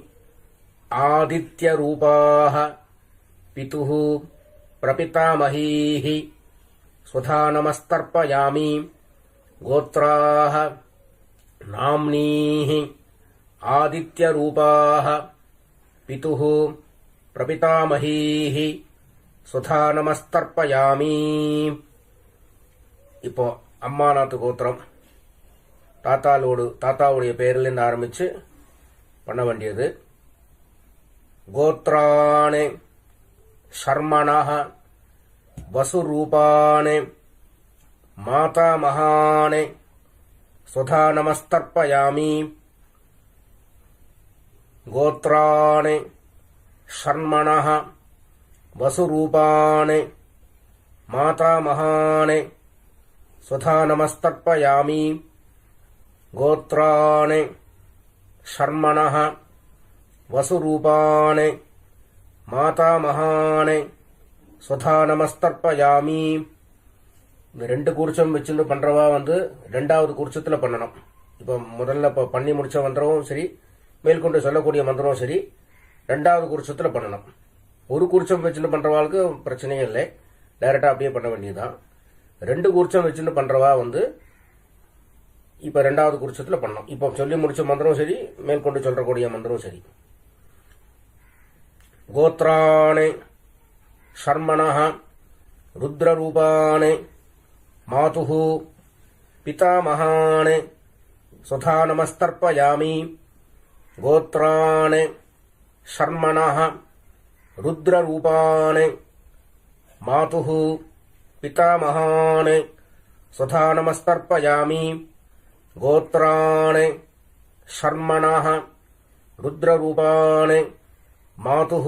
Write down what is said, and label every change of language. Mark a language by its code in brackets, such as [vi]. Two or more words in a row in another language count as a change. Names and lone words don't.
[sa] आदित्यरूपाः पितुः प्रपितामहीः स्वधा नमस्तर्पयामि गोत्राः नाम्नीः आदित्यरूपाः पितुः प्रपितामहीः स्वधा नमस्तर्पयामि [ta] இப்போ அம்மாநாத்து கோத்திரம் தாத்தாவுடைய பேரிலிருந்து ஆரம்பிச்சு பண்ண வேண்டியது. [sa] गोत्राणि शर्मणः वसुरूपाणि मातामहानि स्वधा नमस्तर्पयामि गोत्राणि षण्मणः वसुरूपाणि मातामहानि स्वधा नमस्तर्पयामि गोत्राणि षण्मणः वसुरूपाणि मातामहानि स्वधा नमस्तर्पयामि. [ta] இந்த ரெண்டு கூர்ச்சம் வச்சுட்டு பண்றவா ரெண்டாவது கூர்ச்சத்துல பண்ணணும். இப்ப முதல்ல பண்ணி முடிச்ச மந்திரமும் சரி, மேற்கொண்டு சொல்லக்கூடிய மந்திரமும் சரி, ரெண்டாவது கூர்ச்சத்துல பண்ணணும். ஒரு கூர்ச்சம் வச்சுட்டு பண்றவாளுக்கு பிரச்சனையே இல்லை, டைரக்டா அப்படியே பண்ண வேண்டியதுதான். ரெண்டு கூர்ச்சம் வச்சுட்டு பண்றவா இப்ப ரெண்டாவது கூர்ச்சத்துல பண்ணணும். இப்ப சொல்லி முடிச்ச மந்திரமும் சரி, மேற்கொண்டு சொல்லக்கூடிய மந்திரமும் சரி. [sa] गोत्राणि शर्मणः रुद्ररूपाणि मातुः पितामहानि स्वधा नमस्तर्पयामि गोत्राणि षण्मणः रुद्ररूपाणि मातुः पितामहानि स्वधा नमस्तर्पयामि गोत्राणि षण्मणः रुद्ररूपाणि मातुः